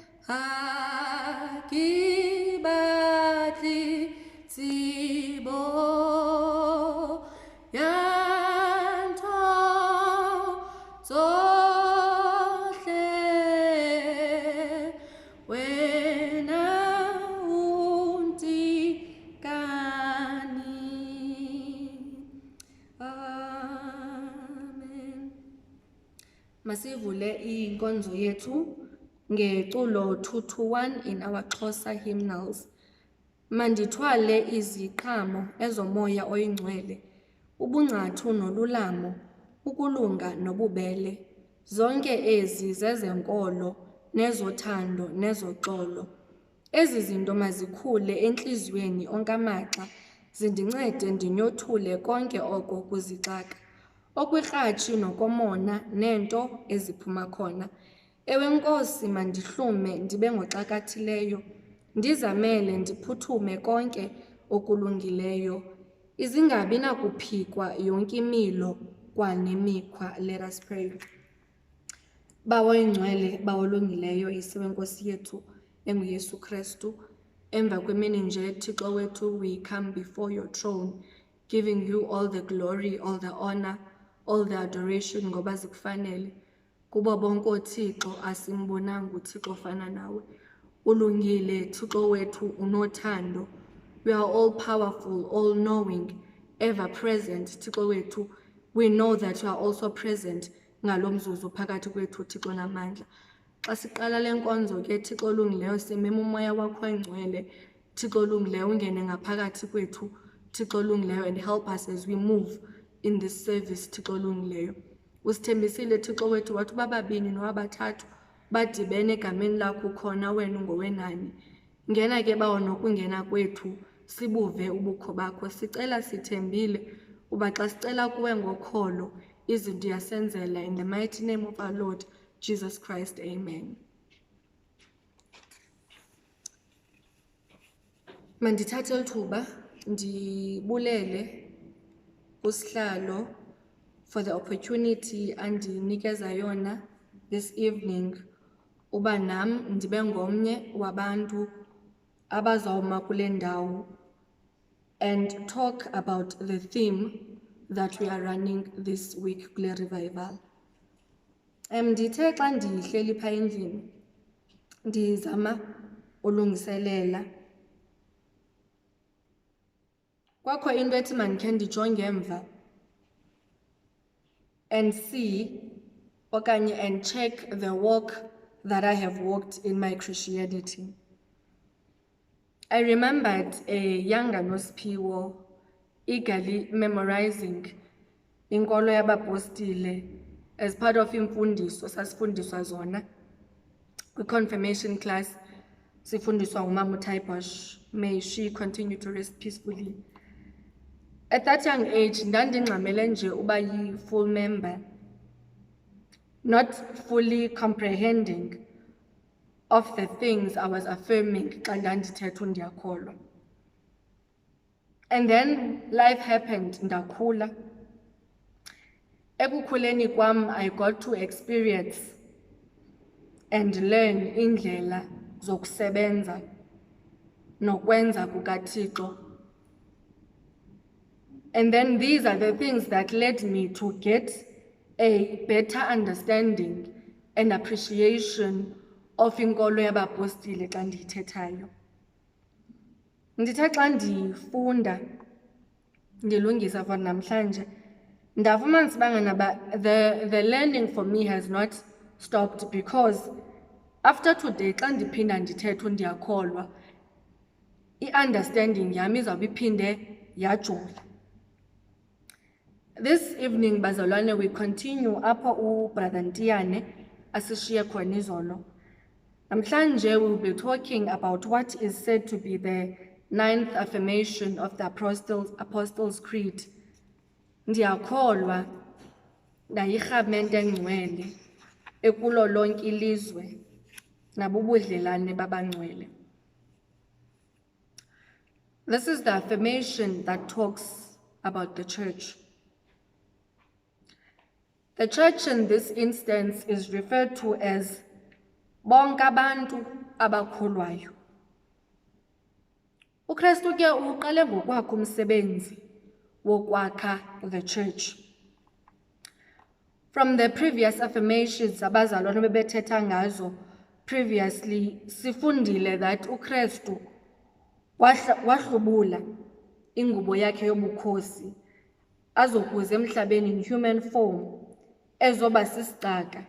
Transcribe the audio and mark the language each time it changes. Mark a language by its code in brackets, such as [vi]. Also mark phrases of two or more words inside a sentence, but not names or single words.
[xh] hakibati tibo yanto zohle wena untikani. Amen. Masivule inkonzo yethu ngeculo 221 [en] in our Xhosa hymnals. [xh] Mandithwale iziqhamo ezomoya oyingcwele, ubungcathu nolulamo, ukulunga nobubele. Zonke ezi zezenkolo nezothando nezoxolo. Ezi zinto mazikhule entliziyweni onkamaxa, zindincede ndinyothule konke oko kuzixaka. Okwirhatshi nokomona nento eziphuma khona. Ewe Nkosi mandihlume ndibe ngoxakathileyo, ndizamele ndiphuthume konke okulungileyo. Izingabi nakuphikwa yonke imilo kwanemikhwa. [en] Let us pray. [xh] Bawo oyingcwele, bawo olungileyo, isiwe Nkosi yethu enguYesu Kristu, emva kwemini nje Thixo wethu, [en] we come before your throne, giving you all the glory, all the honor, all the adoration [xh] ngoba zikufanele. Kubo bonke oThixo asimbonanga uThixo ofana nawe. Ulungile Thixo wethu, unothando. [en] We are all powerful, all knowing, ever present [xh] Thixo wethu. [en] We know that you are also present [xh] ngalomzuzu phakathi kwethu Thixo namandla. Xa siqala lenkonzo ke Thixo olungileyo, simema umoya wakho engcwele Thixo olungileyo, ungene ngaphakathi kwethu Thixo olungileyo, [en] and help us as we move in this service [xh] Thixo olungileyo. Usithembisile Thixo wethu wathi bababini nowabathathu badibene egameni lakho khona wena ungowenani. Ngena ke bawo nokungena kwethu sibuve ubukho bakho. Sicela sithembile uba xa sicela kuwe ngokholo izinto yasenzela, [en] in the mighty name of our Lord Jesus Christ. Amen. [xh] Mandithathe lithuba ndibulele usihlalo [en] for the opportunity [xh] andinikeza yona [en] this evening [xh] uba nam ndibe ngomnye wabantu abazawuma kule ndawo [en] and talk about the theme that we are running this week [xh] kule revival. Ndithe xa ndihleli pha endlini ndizama ulungiselela, kwakho into ethi mandikhe ndijonge emva [en] and see [xh] okanye [en] and check the walk that I have walked in my Christianity. I remembered a younger NOSIPHIWO eagerly memorizing [xh] inkolo yabapostile [en] as part of [xh] imfundiso sasifundiswa zona kwi-confirmation class. Sifundiswa umama uTaiposh, [en] may she continue to rest peacefully. At that young age, [xh] ndandingxamele nje uba yi-full member, [en] not fully comprehending of the things I was affirming [xh] xa ndandithetha uNdiyakholwa. [en] And then life happened, [xh] ndakhula. Ekukhuleni kwam, [en] I got to experience and learn [xh] indlela zokusebenza nokwenza kukaThixo. [en] And then these are the things that led me to get a better understanding and appreciation of [xh] inkolo yabapostile xa ndiyithethayo. Ndithe xa ndifunda, ndilungisa for namhlanje, ndafumanisa bangana [en] the learning for me has not stopped, because after today [xh] xa ndiphinda ndithetha uNdiyakholwa, i-understanding yami izawube iphinde yajula. [en] This evening, bazalwane, we continue [xh] apho uBrother Ntiyane asishiye khona izolo. [en] Namhlanje we will be talking about what is said to be the 9th affirmation of the Apostles' Creed. [xh] Ndiyakholwa Kwirhamente Engcwele Kulo Lonke Ilizwe, Nabubudlelane Babangcwele. [en] This is the affirmation that talks about the church. The church in this instance is referred to as [xh] bonke abantu abakholwayo. uKristu ke uqale ngokwakhe umsebenzi wokwakha [en] the church. From the previous affirmations [xh] abazalwane bebethetha ngazo previously, sifundile that uKristu wahlubula ingubo yakhe yobukhosi azokuza emhlabeni [en] in human form [xh] ezoba sisicaka.